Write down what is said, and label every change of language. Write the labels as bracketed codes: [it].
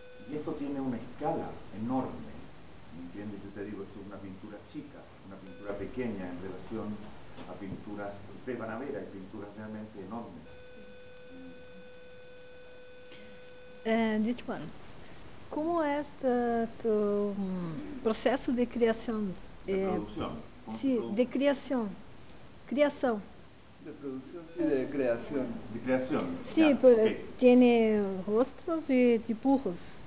[es] Y esto tiene una escala enorme, ¿me entiendes? Yo te digo, esto es una pintura chica, una pintura pequeña en relación a pinturas, ustedes van a ver, hay pinturas realmente enormes. [pt] Ditman, como é tu processo de criação? [es] De producción. Sí, de creación. Creación. De producción y de creación. De creación. Sí, ya, okay. Tiene rostros y dibujos.